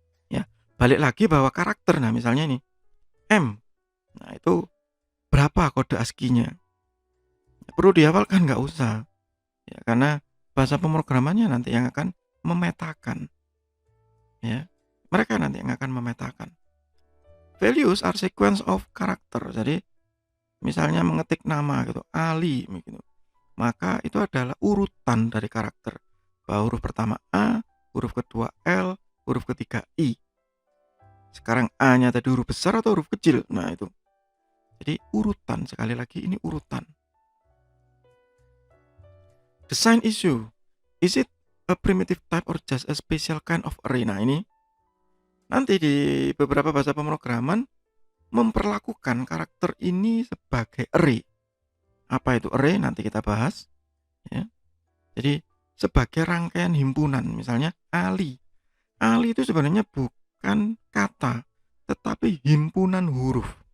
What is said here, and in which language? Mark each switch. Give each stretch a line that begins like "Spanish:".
Indonesian: Ya, balik lagi bahwa karakter, nah misalnya ini M. Nah, itu berapa kode ASCII-nya? Perlu dihafalkan nggak usah. Ya, karena bahasa pemrogramannya nanti yang akan memetakan. Ya. Mereka nanti yang akan memetakan.
English: Values are sequence of character.
Indonesian: Jadi misalnya mengetik nama gitu, Ali gitu. Maka itu adalah urutan dari karakter. Bahwa huruf pertama A, huruf kedua L, huruf ketiga I. Sekarang A-nya tadi huruf besar atau huruf kecil? Nah, itu. Jadi urutan, sekali lagi ini urutan.
English: Design issue. Is it a primitive type or just a special kind of array?
Indonesian: Nah, ini nanti di beberapa bahasa pemrograman memperlakukan karakter ini sebagai array. Apa itu array? Nanti kita bahas. Ya. Jadi sebagai rangkaian himpunan, misalnya Ali. Ali itu sebenarnya bukan kata, tetapi himpunan huruf.